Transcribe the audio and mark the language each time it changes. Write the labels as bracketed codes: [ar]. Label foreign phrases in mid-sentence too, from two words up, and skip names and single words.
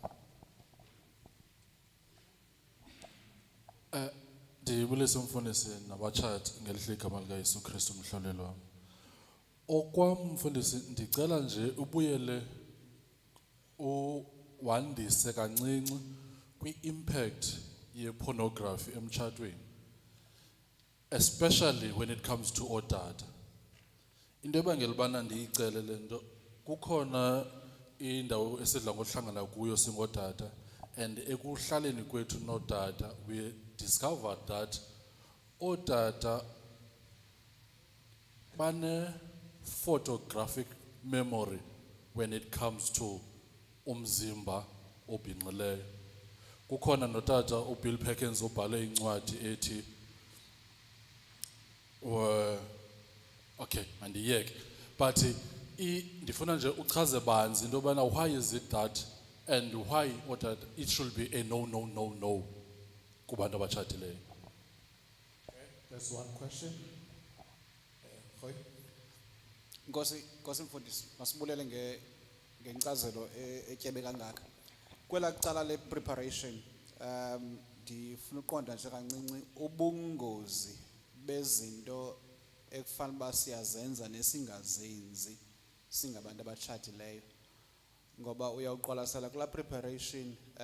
[xh] Ndibulisa umfundisi nabatshati ngelihle igama likaYesu Kristu umhloleli wami. Okwam mfundisi ndicela nje ubuyele wandise kancinci kwi-impact ye-pornography emtshatweni, [en] especially when it comes to ootata. [xh] Into ebangela ubana ndiyicele le nto, kukhona indawo esidla ngohlangana kuyo singootata, and ekuhlaleni kwethu nootata [en] we discovered that [xh] ootata [en] bane-photographic memory when it comes to [xh] umzimba obhinqileyo. Kukhona notata uBill Perkins obhale incwadi ethi okay mandiyeke, but ndifuna nje uchaze banzi into yobana [en] why is it that and why [xh] otata [en] it should be a no [xh] kubantu abatshatileyo. [en] That's one question. [xh] Khoy. Nkosi mfundisi, masibulele ngenkcazelo etyebe kangaka. Kwela cala le preparation ndifuna uqonda nje kancinci ubungozi bezinto ekufanele uba siyazenza nesingazenzi singabantu abatshatileyo, ngoba uyawuqwalasela kula preparation